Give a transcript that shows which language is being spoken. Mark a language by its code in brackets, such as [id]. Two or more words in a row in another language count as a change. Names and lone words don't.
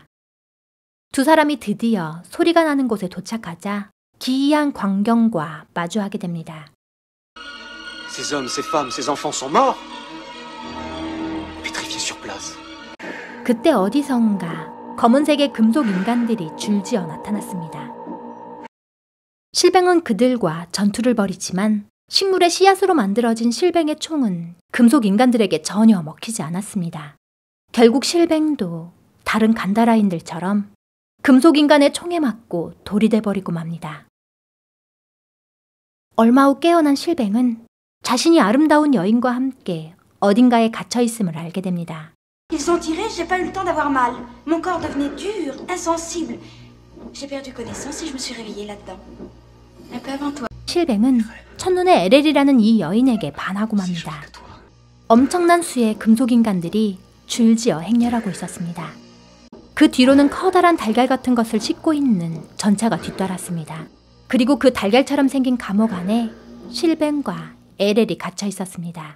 [ko] 두 사람이 드디어 소리가 나는 곳에 도착하자 기이한 광경과 마주하게 됩니다. [fr] Ces hommes, ces femmes, ces enfants sont morts. Pétrifiés sur place. [ko] 그때 어디선가 검은색의 금속 인간들이 줄지어 나타났습니다. 실뱅은 그들과 전투를 벌이지만 식물의 씨앗으로 만들어진 실뱅의 총은 금속 인간들에게 전혀 먹히지 않았습니다. 결국 실뱅도 다른 간다라인들처럼 금속 인간의 총에 맞고 돌이 돼버리고 맙니다. 얼마 후 깨어난 실뱅은 자신이 아름다운 여인과 함께 어딘가에 갇혀있음을 알게 됩니다. [fr] Ils ont tiré, j'ai pas eu le temps d'avoir mal. Mon corps devenait dur, insensible. J'ai perdu connaissance et je me suis réveillée là-dedans. Un peu avant toi. [ko] 실뱅은 첫눈에 에렐이라는 이 여인에게 반하고 맙니다. 엄청난 수의 금속인간들이 줄지어 행렬하고 있었습니다. 그 뒤로는 커다란 달걀 같은 것을 싣고 있는 전차가 뒤따랐습니다. 그리고 그 달걀처럼 생긴 감옥 안에 실뱅과 에렐이 갇혀 있었습니다.